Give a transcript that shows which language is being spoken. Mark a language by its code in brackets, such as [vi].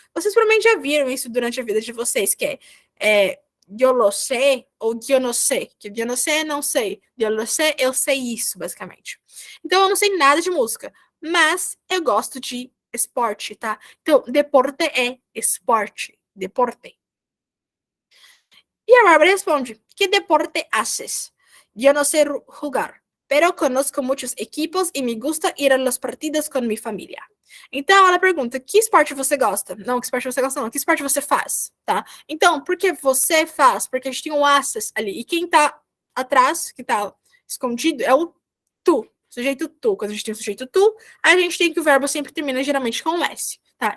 [pt] Vocês provavelmente já viram isso durante a vida de vocês, que é eu lo sei ou eu não sei. Que eu não sei, não sei. Eu lo sei, eu sei isso, basicamente. Então, eu não sei nada de música, mas eu gosto de esporte, tá? Então, deporte é esporte. [es] Deporte. Y a Bárbara responde, ¿qué deporte haces? Yo no sé jugar, pero conozco muchos equipos y me gusta ir a los partidos [pt] com minha família. Então, ela pergunta, que esporte você gosta? Não, que esporte você gosta não, que esporte você faz, tá? Então, por que você faz? Porque a gente tem um access ali, e quem tá atrás, que tá escondido, é o tu, sujeito tu. Quando a gente tem o sujeito tu, a gente tem que o verbo sempre termina geralmente com um S, tá?